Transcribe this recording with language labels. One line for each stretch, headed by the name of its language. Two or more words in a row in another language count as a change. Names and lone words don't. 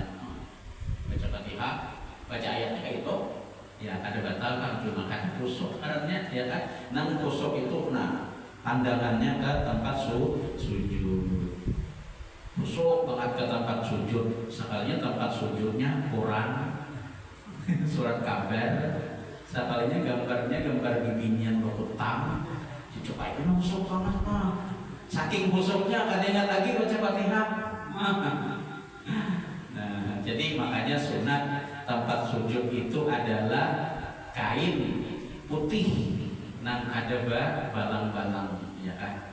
Indonesian: Baca Fatihah, baca ayatnya kayak itu, ya kada batal kan, cuma kan kusuk karena ya kan, nang kusuk itu nah pandangannya ke tempat sujud, kusuk banget ke tempat sujud, sekalinya tempat sujudnya Quran, surat kabar, sekalinya gambarnya gambar bibinyan berhutang, coba itu kusuk banget mah, saking kusuknya kada ingat lagi baca Fatihah. Jadi makanya sunat tempat sujud itu adalah kain putih nang ada balang-balang, ya kan?